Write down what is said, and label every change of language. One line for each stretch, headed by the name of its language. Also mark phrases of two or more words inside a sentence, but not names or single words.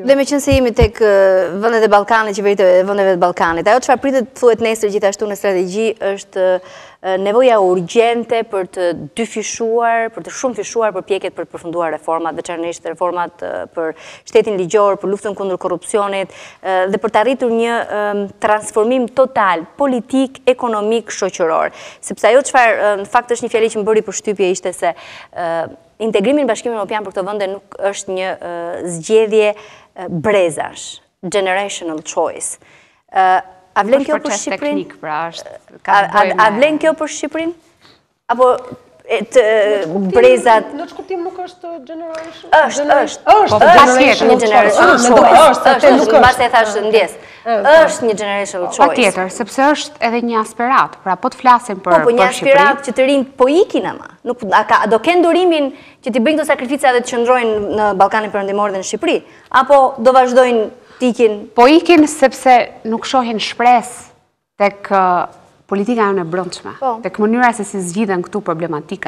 Albanian: Dhe meqense se jemi tek vendet e Ballkanit, qeveritë e vendeve të Ballkanit, ajo çfarë pritet thuhet nesër gjithashtu në strategji është nevoja urgjente për të dyfishuar, për të shumë fishuar përpjekjet për të përfunduar reformat, veçanërisht reformat për shtetin ligjor, për luftën kundër korrupsionit dhe për të arritur një transformim total politik, ekonomik, shoqëror. Sepse ajo çfarë në fakt është një fjali që më bëri përshtypje ishte se integrimi në Bashkimin Evropian për këto vende nuk është një zgjedhje brezash,
English: generational choice.
Albanian: A vlen kjo për Shqipërinë? A vlen kjo për Shqipërinë? Apo brezat... Në ç'kuptim nuk është generation? Është një
English: generational choice.
Albanian: Është, mbas e thash ndjes. Është një
English: generational choice.
Albanian: Patjetër, sepse është edhe një aspirat. Pra po të flasim për Shqipërinë. Po një aspirat që të rinjt po ikin ama. Do kenë durimin që t'i bëjnë këto sakrifica dhe të qëndrojnë në Ballkanin Perëndimor dhe në Shqipëri? Apo do vazhdojnë t'ikin? Po ikin sepse nuk shohin shpresë tek politika e brendshme, tek mënyra se si zgjidhen këtu problematika.